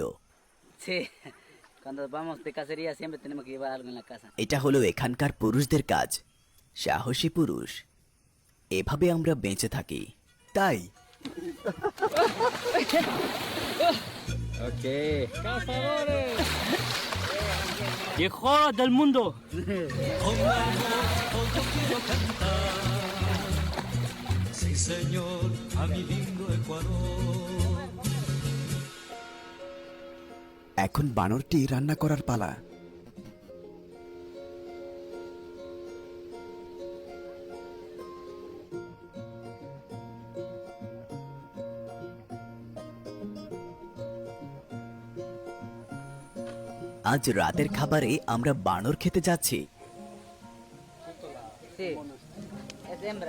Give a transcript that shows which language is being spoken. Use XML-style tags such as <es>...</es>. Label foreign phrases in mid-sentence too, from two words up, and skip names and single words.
<es>Sí. Cuando vamos de cacería siempre tenemos que llevar algo en la casa.</es> <bn>এটা হলো এখানকার পুরুষদের কাজ, সাহসী পুরুষ। এভাবে আমরা বেঁচে থাকি। তাই Okay.</bn> <es>Mejor del mundo. Sí, señor, a mi lindo Ecuador.</es> <bn>এখন বানরটি রান্না করার পালা। আজ রাতের খাবারে আমরা বানর খেতে যাচ্ছি।</bn> <es>Sí. Es hembra.</es>